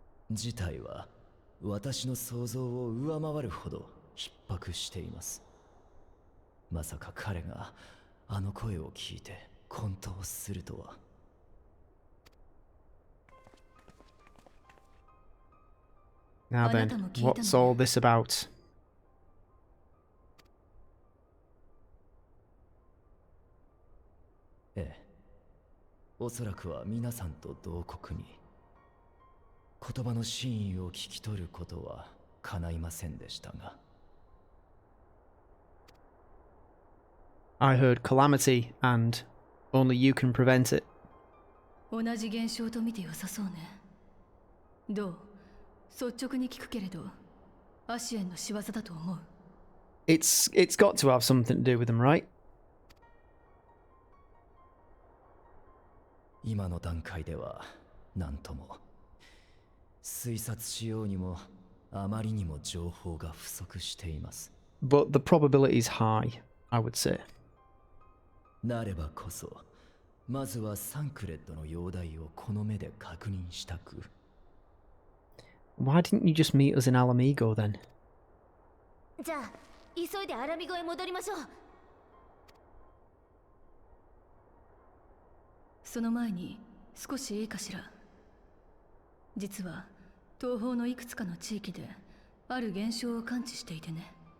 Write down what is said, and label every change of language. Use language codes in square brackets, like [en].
[ja] 事態は私の想像を上回るほど逼迫しています。まさか彼があの声を聞いて混沌するとは。 [en] Now then, what's all this about? [ja] ええ、おそらくは皆さんと同国に。言葉の真意を聞き取ることは叶いませんでしたが。 [en] I heard calamity, and only you can prevent it. [ja] 同じ現象と見て良さそうね。どう？率直に聞くけれど、アシエンの仕業だと思う。 [en] It's got to have something to do with them, right? [ja] 今の段階では何とも。推察しようにもあまりにも情報が不足しています。 [en] But the probability is high, I would say. [ja] なればこそ、まずはサンクレッドの容体をこの目で確認したく。 [en] Why didn't you just meet us in Alamigo then? [ja] じゃあ、急いでアラミゴへ戻りましょう。その前に少しいいかしら。実は東方のいくつかの地域である現象を感知していてね。